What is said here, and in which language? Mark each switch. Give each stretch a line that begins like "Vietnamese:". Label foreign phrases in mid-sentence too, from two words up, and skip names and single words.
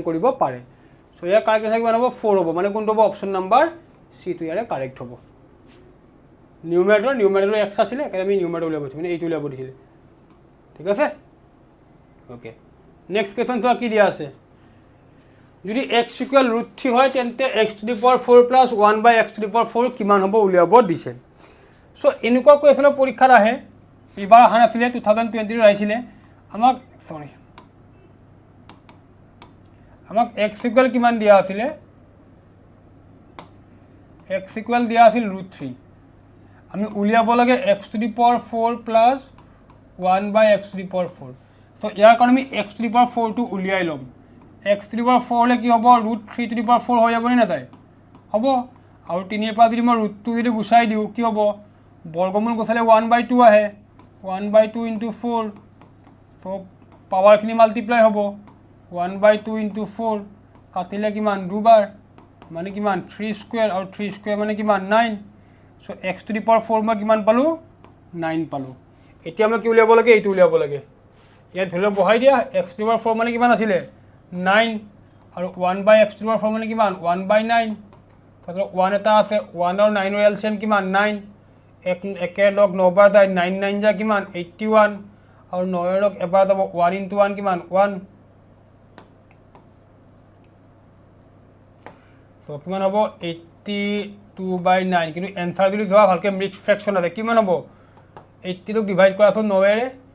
Assamese: কৰিব পাৰে সো ইয়াৰ
English: correct answer
Assamese: কিমান হ'ব 4 হ'ব মানে কোনটো হ'ব
English: option number C
Assamese: টো ইয়াৰে কাৰেক্ট হ'ব নিউমাৰেটৰ x আছিল আমি নিউমাৰেটৰ উলিয়াব দিছিল মানে এইটো উলিয়াব দিছিল ঠিক আছে
English: okay next question
Assamese: চোৱা কি দিয়া আছে যদি x ইকুয়াল √3 হয় তেন্তে
English: x to the power 4
Assamese: plus 1 by x to the power 4 কিমান হ'ব উলিয়াব দিছে সো এনেকুৱা কোৱেশ্চনৰ পৰীক্ষা আহে এবাৰ আহা নাছিলে 2020 আহিছিলে আমাক সৰি আমাক x ইকুয়াল কিমান দিয়া আছিল x ইকুয়াল দিয়া আছিল √3 আমি উলিয়াব লাগে
English: x to the power 4 plus 1/x to the power 4 so
Assamese: ইয়াৰ কাৰণে আমি
English: x to the power 4
Assamese: টো উলিয়াই ল'ম
English: x to the power
Assamese: 4 হলে কি হ'ব
English: √3 to the power 4
Assamese: হৈ যাবনে নাযায় হ'ব আৰু 3 ৰ পৰা যদি মই √2 যদি গুচাই দিওঁ কি হ'ব বৰ্গমূল গুচালে 1/2 আহে
English: 1/2 into
Assamese: 4 so পাৱাৰখিনি
English: multiply হ'ব
Assamese: 1/2 into 4 কাটিলে কিমান দুবাৰ মানে কিমান 3 স্কয়াৰ আৰু 3 স্কয়াৰ মানে কিমান 9 so x
English: to the power 4
Assamese: মই কিমান পালো 9 পালো এতিয়া মই কি উলিয়াব লাগে এইটো উলিয়াব লাগে ইয়াত ভ্যালু বহাই দিয়া
English: x to the power 4
Assamese: মানে কিমান আছিল 9 আৰু
English: 1/x to the power 4
Assamese: মানে কিমান 1/9 তাহলে 1 এটা আছে 1 আৰু 9 ৰ এলসিএম কিমান 9 একের লগ 9 বাৰ যায় 9 9 যা কিমান 81 আৰু 9 ৰ লগ এবাৰ যাব
English: 1 into 1
Assamese: কিমান 1 so কিমান হ'ব 82/9 কিন্তু এনসার যদি যোৱা ভালকে
English: mixed fraction
Assamese: আছে কিমান হ'ব 80 ক ডিভাইড কৰা আছে 9 ৰে